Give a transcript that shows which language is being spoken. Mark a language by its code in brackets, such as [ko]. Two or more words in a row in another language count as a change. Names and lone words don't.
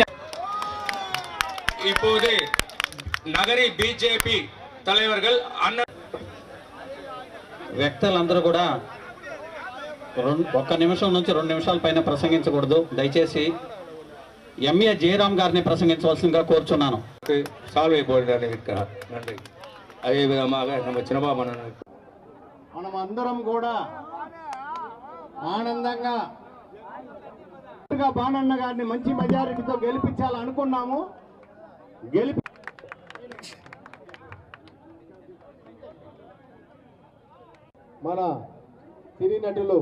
[ta] இப்போது [te] నగరి బీజేపీ [ta] தலைவர்கள் [te] వ్యక్తులందరూ కూడా 1 నిమిషం నుంచి 2 నిమిషాల పైన ప్రసంగించకూడదు. దయచేసి ఎంఏ జయరామ్ గారిని ప్రసంగించవలసిందిగా కోరుచున్నాను. [ta] சால்வை போடுறாரு இருக்கிறார். நன்றி. அதே விதமாக நம்ம చిన్నబాబు [te] మనం అందరం కూడా ఆనందంగా బాణన్న గారిని మంచి మెజారిటీతో గెలిపించాలనుకున్నాము. మన సినీ నటులు